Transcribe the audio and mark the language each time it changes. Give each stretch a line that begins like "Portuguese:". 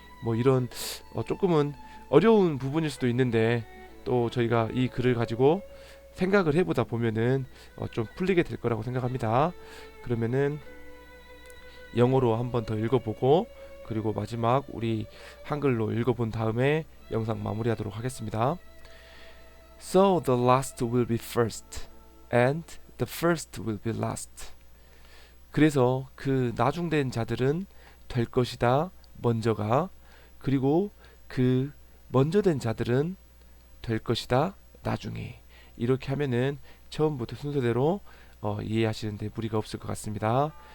Korean: 뭐 이런 조금은 어려운 부분일 수도 있는데 또 저희가 이 글을 가지고 생각을 해보다 보면은 좀 풀리게 될 거라고 생각합니다. 그러면은 영어로 한번 더 읽어보고 그리고 마지막 우리 한글로 읽어본 다음에 영상 마무리하도록 하겠습니다.
English: So the last will be first, and the first will be last.
Korean: 그래서 그 나중된 자들은 될 것이다 먼저가, 그리고 그 먼저 된 자들은 될 것이다 나중에. 이렇게 하면은 처음부터 순서대로 이해하시는데 무리가 없을 것 같습니다.